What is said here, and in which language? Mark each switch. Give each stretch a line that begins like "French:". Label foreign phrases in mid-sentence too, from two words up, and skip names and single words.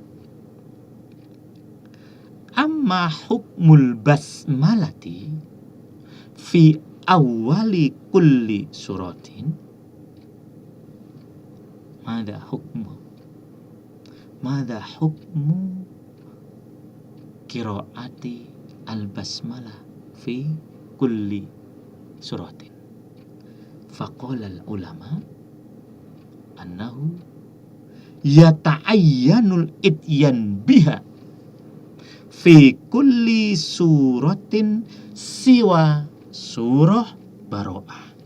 Arabic: أما حكم البسملة في أوائل كل سورة. ما حكم قراءة البسملة في كل سورة. فقال العلماء أنه يتعين الإتيان بها في كل سورة سوى سورة براءة.